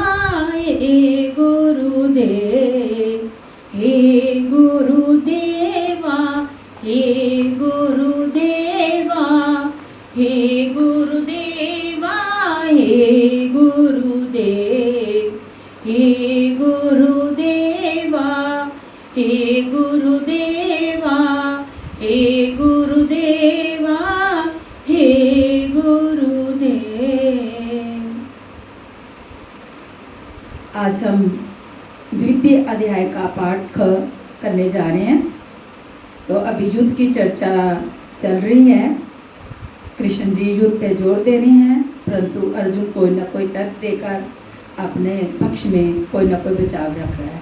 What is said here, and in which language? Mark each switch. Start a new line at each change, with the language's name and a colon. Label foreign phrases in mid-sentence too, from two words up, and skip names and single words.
Hindi: हे गुरुदेव, हे गुरुदेवा, हे गुरुदेवा, हे गुरुदेवा, हे गुरुदेव, हे गुरुदेवा, हे गुरुदेवा, हे गुरुदेवा, हे गुरुदेव। आज हम द्वितीय अध्याय का पाठ करने जा रहे हैं। तो अभी युद्ध की चर्चा चल रही है। कृष्ण जी युद्ध पे जोर दे रहे हैं, परंतु अर्जुन कोई ना कोई तर्क देकर अपने पक्ष में कोई ना कोई बचाव रख रहा है।